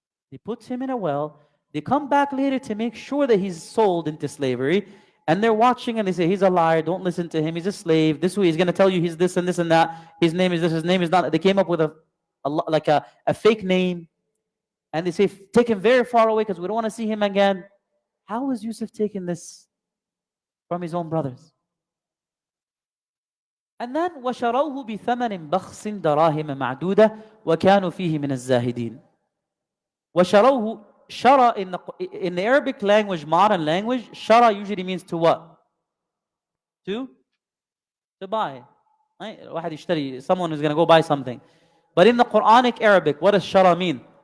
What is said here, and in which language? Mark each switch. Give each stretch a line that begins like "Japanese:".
English: They put him in a well, they come back later to make sure that he's sold into slavery, and they're watching and they say, he's a liar, don't listen to him, he's a slave, this way he's going to tell you he's this and this and that, his name is this, his name is not. They came up with a fake name, and they say, take him very far away because we don't want to see him again. How was Yusuf taking this from his own brothers? And then
Arabic: وَشَرَوْهُ بِثَمَنٍ بَخْسٍ دَرَاهِمَ مَعْدُودَةٍ وَكَانُوا فِيهِ مِنَ الزَّاهِدِينَ.
English: وَشَرَوْهُ, shara in the Arabic language, modern language, shara usually means to what? To buy. Right? Someone who's going to go buy something. But in the Quranic Arabic, what does shara mean?